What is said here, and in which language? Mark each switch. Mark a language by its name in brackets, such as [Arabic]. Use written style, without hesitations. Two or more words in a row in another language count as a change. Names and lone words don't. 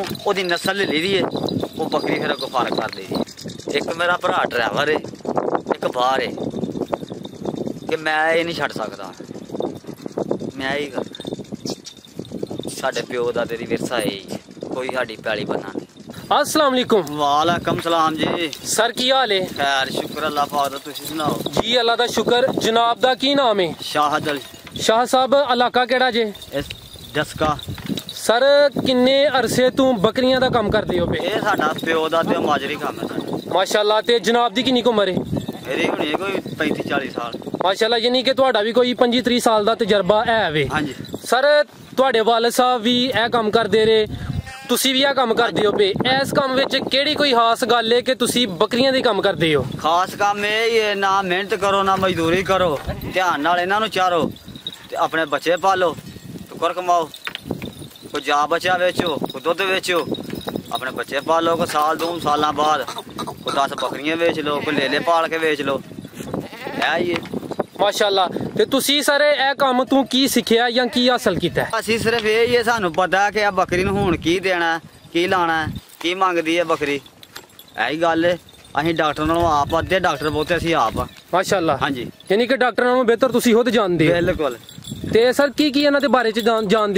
[Punjabi] ਉਹਦੀ ਨਸਲ ਲੈ ਲਈ ਦੀ ਹੈ, ਉਹ ਬੱਕਰੀ ਫਿਰ ਅੱਗੋਂ ਫਰਕ ਕਰ ਦੇਦੀ। ਇੱਕ ਮੇਰਾ ਭਰਾ ਡਰਾਈਵਰ ਹੈ, ਇੱਕ ਬਾਹਰ ਹੈ ਕਿ ਮੈਂ ਇਹ ਨਹੀਂ ਛੱਡ ਸਕਦਾ। ਮੈਂ ਹੀ ਕਰਨਾ। ਸਾਡੇ ਪਿਓ ਦਾ ਤੇਰੀ ਵਿਰਸਾ ਹੈ, ਕੋਈ ਸਾਡੀ ਪੈਲੀ ਬੰਨਾ ਨਹੀਂ। [Arabic] السلام عليكم. وعليكم سلام जी। [Punjabi] ਸਰ ਕੀ ਹਾਲ ਹੈ? ਖ਼ੈਰ ਸ਼ੁਕਰ ਅੱਲ੍ਹਾ ਪਾਕ ਦਾ, ਤੁਸੀ ਸੁਣਾਓ? ਜੀ ਅੱਲ੍ਹਾ ਦਾ ਸ਼ੁਕਰ। ਜਨਾਬ ਦਾ ਕੀ ਨਾਮ ਹੈ? शाहद अली। ਸ਼ਾਹ ਸਾਹਬ ਇਲਾਕਾ ਕਿਹੜਾ ਜੇ? दसका। ਸਰ ਕਿੰਨੇ ਅਰਸੇ ਤੂ ਬੱਕਰੀਆਂ ਦਾ ਕੰਮ ਕਰਦੇ ਹੋ ਪੇ? ਯੇ ਸਾਡਾ ਪਿਓ ਦਾ ਤੇ ਮਾਜਰੀ ਕੰਮ ਹੈ ਸਾਡਾ। माशाल्लाह। ਤੇ ਜਨਾਬ ਦੀ ਕਿੰਨੀ ਉਮਰ ਹੈ? ਮੇਰੀ ਹੋਣੀ ਹੈ ਕੋਈ 35-40 ਸਾਲ। ਮਾਸ਼ਾਅੱਲਾ, ਯਾਨੀ ਕਿ ਤੁਹਾਡਾ ਭੀ ਕੋਈ 25-30 ਸਾਲ ਦਾ ਤਜਰਬਾ ਹੈ ਵੇ। ਹਾਂ ਜੀ। ਸਰ ਤੁਹਾਡੇ ਵਾਲਿਦ ਸਾਹਬ ਭੀ ਏ ਕੰਮ ਕਰਦੇ ਰਹੇ, ਤੁਸੀ ਭੀ ਕੰਮ ਕਰਦੇ ਹੋ ਪੇ। ਇਸ ਕੰਮ ਵਿੱਚ ਕਿਹੜੀ ਕੋਈ ਖ਼ਾਸ ਗੱਲ ਹੈ ਕਿ ਤੁਸੀ ਬੱਕਰੀਆਂ ਦੇ ਕੰਮ ਕਰਦੇ ਹੋ? ਖ਼ਾਸ ਕੰਮ ਯੇ ਹੈ ਨਾ ਮਿਹਨਤ ਕਰੋ ਨਾ ਮਜ਼ਦੂਰੀ ਕਰੋ, ਧਿਆਨ ਨਾਲ ਇਨ੍ਹਾਂ ਨੂੰ ਚਾਰੋ ਤੇ ਅਪਨੇ ਬੱਚੇ ਪਾਲੋ, ਟੁੱਕਰ ਕਮਾਓ। ਕੋਈ ਜਾ ਬੱਚਾ ਬੇਚੋ, ਕੋਈ ਦੁੱਧ ਬੇਚੋ, ਅਪਨੇ ਬੱਚੇ ਪਾਲੋ। ਕੋਈ ਸਾਲ 2 ਸਾਲ ਬਾਦ ਕੋਈ 10 ਬੱਕਰੀਆਂ ਬੇਚ ਲੋ, ਕੋਈ ਲੇਲੇ ਪਾਲ ਕੇ ਬੇਚ ਲੋ। ਹੈ ਯੇ माशाल्लाह। ਤੇ ਤੁਸੀ ਸਰ ਏ ਕੰਮ ਤੂ ਕੀ ਸਿੱਖਿਆ ਯਾ ਕੀ ਹਾਸਿਲ ਕੀਤਾ ਹੈ? ਅਸੀਂ ਸਿਰਫ ਇਹ ਹੀ ਹੈ, ਸਾਨੂੰ ਪਤਾ ਹੈ ਕਿ ਆ ਬੱਕਰੀ ਨੂੰ ਹੁਣ ਕੀ ਦੇਣਾ, ਕੀ ਲਾਣਾ, ਕੀ ਮੰਗਦੀ ਹੈ ਬੱਕਰੀ। ਇਹੀ ਗੱਲ ਹੈ। ਅਸੀਂ ਡਾਕਟਰ ਨਾਲੋਂ ਆਪ ਅੱਧੇ ਡਾਕਟਰ ਬਹੁਤੇ ਅਸੀਂ ਆਪ ਆ। ਮਾਸ਼ਾਅੱਲਾ। ਹਾਂਜੀ। ਯਾਨੀ ਕਿ ਡਾਕਟਰ ਨਾਲੋਂ ਬਿਹਤਰ ਤੁਸੀਂ ਖੁਦ ਜਾਣਦੇ ਹੋ। ਬਿਲਕੁਲ। ਤੇ ਸਰ ਕੀ ਇਹਨਾਂ ਦੇ ਬਾਰੇ ਚ ਜਾਣਦੇ ਹੋ?